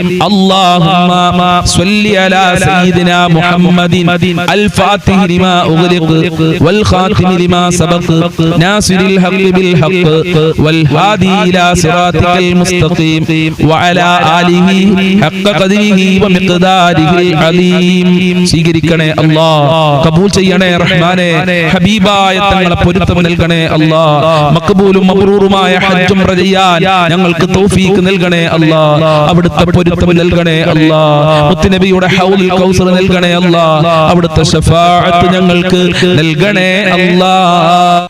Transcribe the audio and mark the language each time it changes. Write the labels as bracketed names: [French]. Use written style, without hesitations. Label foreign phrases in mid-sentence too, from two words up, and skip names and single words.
[Arabic] اللهم صل على سيدنا محمد الفاتح لما أغلق والخاتم لما سبق ناصر الحق بالحق والهادي إلى صراطك المستقيم وعلى آله حق قدره ومقداره العظيم. [Malayalam] സ്വീകരിക്കണേ അല്ലാഹ്, കബൂൽ ചെയ്യണേ റഹ്മാനേ, ഹബീബായ തങ്ങളെ പൊരുത്തം നൽകണേ അല്ലാഹ്. മഖ്ബൂലും മബ്റൂറുമായ ഹജ്ജും ചെയ്യാൻ ഞങ്ങൾക്ക് തൗഫീഖ് നൽകണേ അല്ലാഹ്. അവിടുത്തെ പൊരുത്തം നൽകണേ അല്ലാഹ്. മുത്തുനബിയുടെ ഹൗലുൽ കൗസർ നൽകണേ അല്ലാഹ്. അവിടുത്തെ ശഫാഅത്ത് ഞങ്ങൾക്ക് നൽകണേ അല്ലാഹ്.